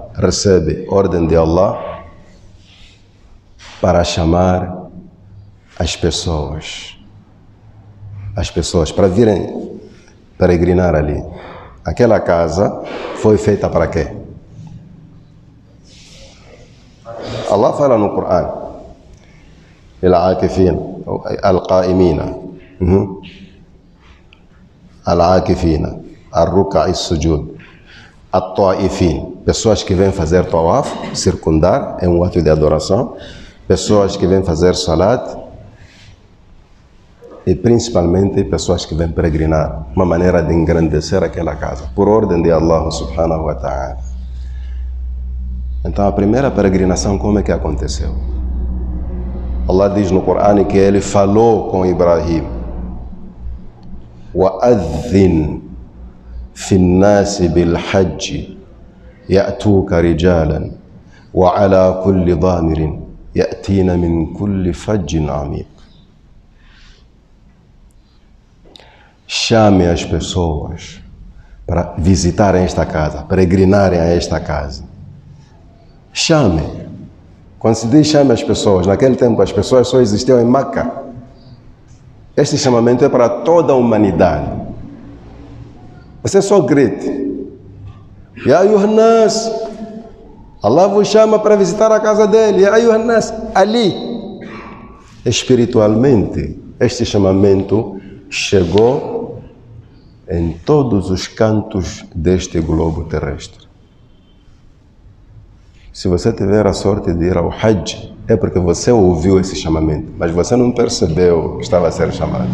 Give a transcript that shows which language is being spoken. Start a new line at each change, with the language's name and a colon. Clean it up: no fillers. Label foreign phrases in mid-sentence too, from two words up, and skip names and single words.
Portuguese: recebe ordem de Allah para chamar as pessoas para virem peregrinar ali. Aquela casa foi feita para quê? Allah fala no Coran:
Arabic: العاكفين القائمين العاكفين الركع السجود الطائفين,
Portuguese: pessoas que vêm fazer tawaf, circundar, é um ato de adoração, pessoas que vêm fazer salat e principalmente pessoas que vêm peregrinar, uma maneira de engrandecer aquela casa, por ordem de Allah
Arabic: سبحانه وتعالى.
Portuguese: Então a primeira peregrinação, como é que aconteceu? Allah diz no Coran que ele falou com Ibrahim:
Arabic: وَأَذِّنْ فِي النَّاسِ بِالْحَجِّ يَأْتُوكَ رِجَالًا وَعَلَى كُلِّ ضَامِرٍ يَأْتِينَ مِنْ كُلِّ فَجٍّ عَمِيقٍ.
Portuguese: Chame as pessoas para visitarem esta casa, peregrinarem a esta casa. Chame. Quando se diz chame as pessoas, naquele tempo as pessoas só existiam em Meca. Este chamamento é para toda a humanidade. Você só grite:
Arabic: يا أيها الناس,
Portuguese: Allah vos chama para visitar a casa dele.
Arabic: يا أيها الناس, ali.
Portuguese: Espiritualmente, este chamamento chegou em todos os cantos deste globo terrestre. Se você tiver a sorte de ir ao Hajj, é porque você ouviu esse chamamento, mas você não percebeu que estava a ser chamado.